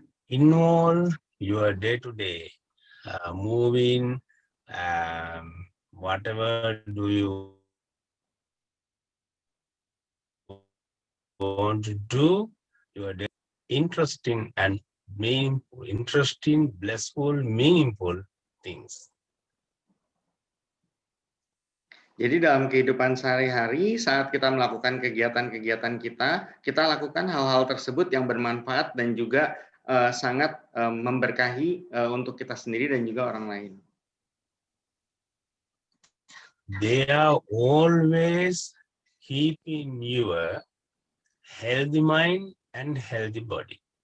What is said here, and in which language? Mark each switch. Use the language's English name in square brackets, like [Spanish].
[English] Involve your day-to-day moving, whatever do you want to do, your day interesting and meaningful, blissful, meaningful things. [Indonesian] Jadi dalam kehidupan sehari-hari, saat kita melakukan kegiatan-kegiatan kita lakukan hal-hal tersebut yang bermanfaat dan juga sangat memberkahi untuk kita sendiri dan juga orang lain. [English] They are always keeping your healthy mind and healthy body.